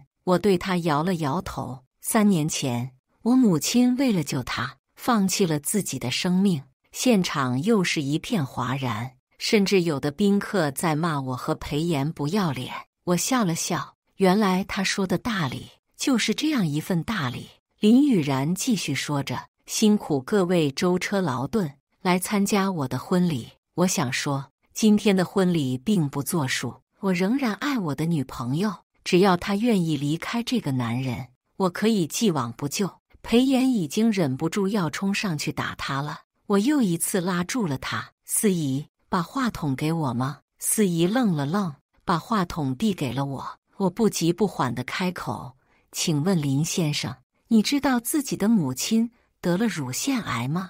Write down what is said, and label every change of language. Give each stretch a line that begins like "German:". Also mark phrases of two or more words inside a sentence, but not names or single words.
Chinese: 我對他搖了搖頭。3年前，我母親為了救他，放棄了自己的生命。現場又是一片嘩然，甚至有的賓客在罵我和裴炎不要臉。我笑了笑，原來他說的大禮就是這樣一份大禮。林雨然繼續說着：辛苦各位舟車勞頓來參加我的婚禮。我想說，今天的婚禮並不作數，我仍然愛我的女朋友，只要她願意離開這個男人，我可以既往不咎。裴炎已經忍不住要衝上去打他了，我又一次拉住了他。司儀，把話筒給我嗎？司儀愣了愣，把話筒遞給了我。我不急不緩地開口：請問林先生，你知道自己的母親得了乳腺癌嗎？